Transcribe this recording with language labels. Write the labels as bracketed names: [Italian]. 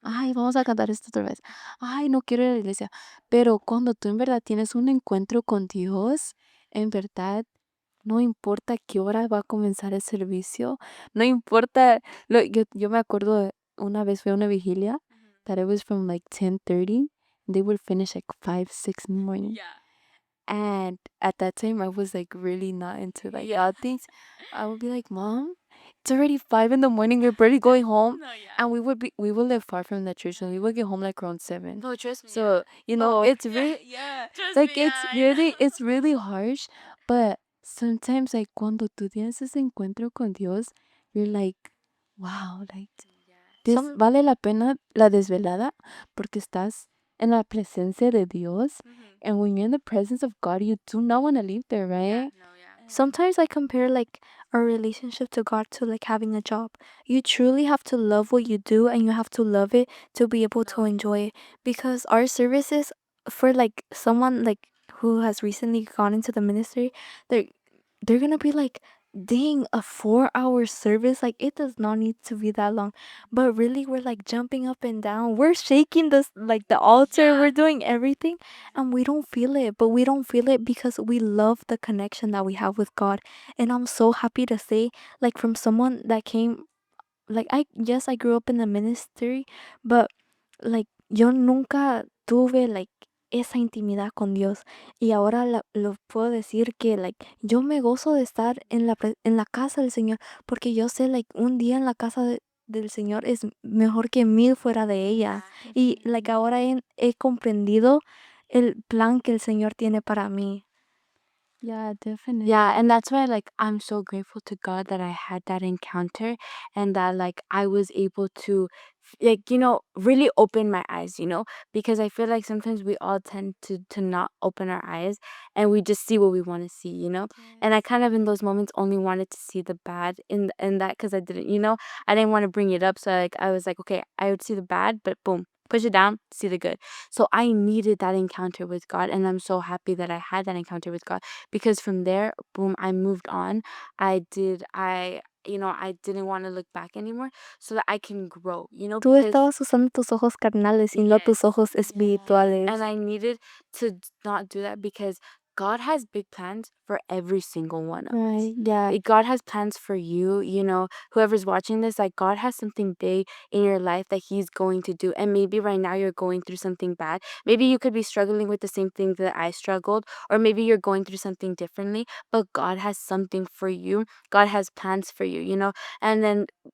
[Spanish] Ay, vamos a cantar esto otra vez. Ay, no quiero ir a la iglesia. Pero cuando tú en verdad tienes un encuentro con Dios, en verdad, no importa qué hora va a comenzar el servicio, no importa, yo me acuerdo una vez fue una vigilia, [English] that it was from like 10:30, they would finish like 5, 6 in the morning. Yeah. And at that time, I was like really not into like Yeah. things. I would be like, Mom, it's already 5 in the morning. We're barely going home. No, yeah. And we would live far from the church, and we would get home like around 7. No, trust me. So, it's really, Yeah. Trust like me, it's really harsh. But sometimes, like, [Spanish] cuando tú tienes ese encuentro con Dios, [English] you're like, wow, like, this Some [Spanish] vale la pena la desvelada porque estás en la presencia de Dios. [English] And when you're in the presence of God, you do not want to leave there, right? No, yeah. Sometimes I compare like our relationship to God to like having a job. You truly have to love what you do and you have to love it to be able to enjoy it. Because our services, for like someone like who has recently gone into the ministry, they're they're gonna be like, dang, a 4 hour service, like it does not need to be that long. But really we're like jumping up and down, we're shaking this like the altar, Yeah. we're doing everything, and we don't feel it. But we don't feel it because we love the connection that we have with God. And I'm so happy to say, like, from someone that came, like, I grew up in the ministry, but like [Spanish] yo nunca tuve like esa intimidad con Dios, y ahora lo puedo decir que like yo me gozo de estar en en la casa del Señor, porque yo sé like un día en la casa del Señor es mejor que 1000 fuera de ella. Y like ahora he comprendido el plan que el Señor tiene para mí. [English] Yeah, definitely. Yeah, and that's why like I'm so grateful to God that I had that encounter and that like I was able to like really open my eyes, because I feel like sometimes we all tend to not open our eyes and we just see what we want to see, and I kind of in those moments only wanted to see the bad in that because I didn't, I didn't want to bring it up, so like I was like, okay, I would see the bad, but boom, push it down, see the good. So I needed that encounter with God, and I'm so happy that I had that encounter with God because from there, boom, I moved on. I didn't want to look back anymore so that I can grow, [Spanish] Tú [English] because [Spanish] estabas usando tus ojos carnales y no tus ojos espirituales. [English] and I needed to not do that because God has big plans for every single one of us. Right, yeah. Like, God has plans for you, whoever's watching this, like God has something big in your life that He's going to do. And maybe right now you're going through something bad. Maybe you could be struggling with the same thing that I struggled, or maybe you're going through something differently, but God has something for you. God has plans for you, and then